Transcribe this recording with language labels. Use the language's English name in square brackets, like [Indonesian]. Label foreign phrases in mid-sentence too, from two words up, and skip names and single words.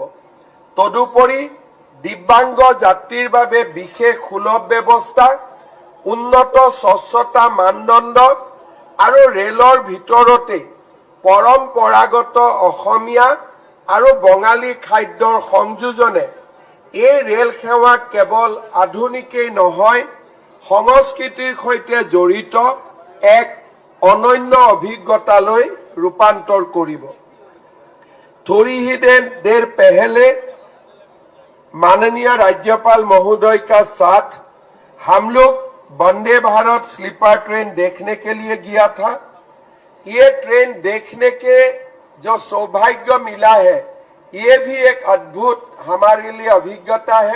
[Assamese] তদুপৰি দিব্যাংগ যাত্ৰীৰ বাবে বিশেষ সুলভ ব্যৱস্থা, উন্নত স্বচ্ছতা মানদণ্ড আৰু ৰেলৰ ভিতৰতে পৰম্পৰাগত অসমীয়া আৰু বঙালী খাদ্যৰ সংযোজনে এই ৰেল সেৱা কেৱল আধুনিকেই নহয়, সংস্কৃতিৰ সৈতে জড়িত এক অনন্য অভিজ্ঞতালৈ ৰূপান্তৰ কৰিব। [Hindi] थोड़ी ही देर पहले माननीय राज्यपाल महोदय का साथ हम लोग वंदे भारत [English] sleeper train [Hindi] देखने के लिए गया था। ये ट्रेन देखने के जो सौभाग्य मिला है, ये भी एक अद्भुत हमारे लिए अभिज्ञता है।